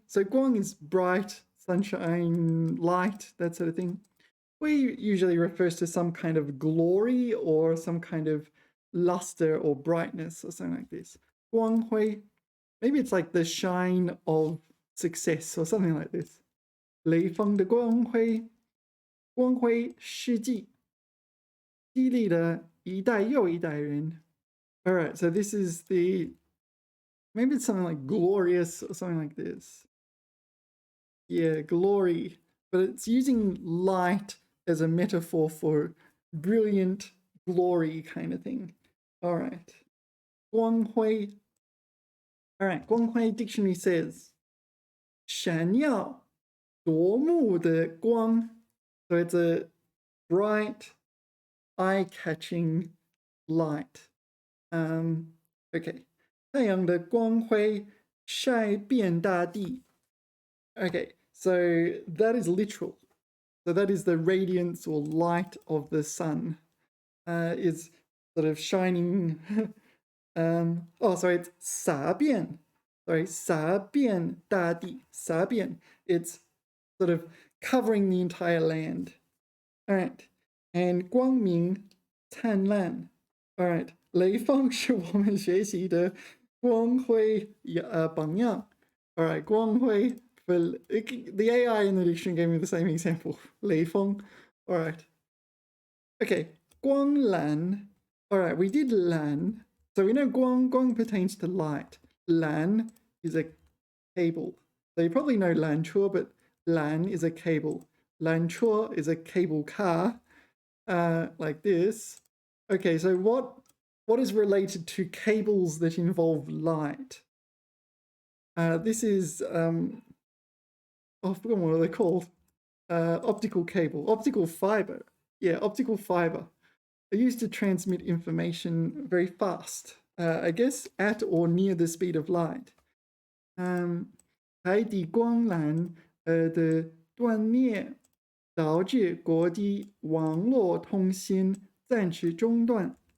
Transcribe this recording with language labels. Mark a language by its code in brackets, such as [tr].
[en] So 光 is bright, sunshine, light, that sort of thing. 辉 usually refers to some kind of glory or some kind of luster or brightness or something like this. [zh] 光辉. [en] Maybe it's like the shine of success or something like this. [zh] 雷锋的光辉，光辉事迹，激励了一代又一代人。 [en] All right, so this is maybe it's something like glorious or something like this. Yeah, glory, but it's using light as a metaphor for brilliant glory kind of thing. All right, 光辉. All right, 光辉 dictionary says [zh] 闪耀夺目的光. [en] So it's a bright, eye-catching light. [zh] Okay. 太阳的光辉晒遍大地. [en] Okay, so that is literal. So that is the radiance or light of the sun is sort of shining. [zh] It's 洒遍.Sorry, 洒遍大地.洒遍. [en] It's sort of covering the entire land. All right. And 光明灿烂.All right. [zh] 雷锋是我们学习的光辉榜样. [en] All right. 光辉. The AI in the dictionary gave me the same example. 雷锋.All right. Okay. 光蓝.All right. We did 蓝.So we know 光 pertains to light. 蓝 is a cable. So you probably know 缆车, but 缆 is a cable. 缆车 is a cable car, like this. Okay, so what is related to cables that involve light? This is I forgot what they're called. Optical cable, optical fiber. Yeah, optical fiber. They're used to transmit information very fast. I guess at or near the speed of light. [zh] 海底光缆的断裂导致国际网络通信暂时中断.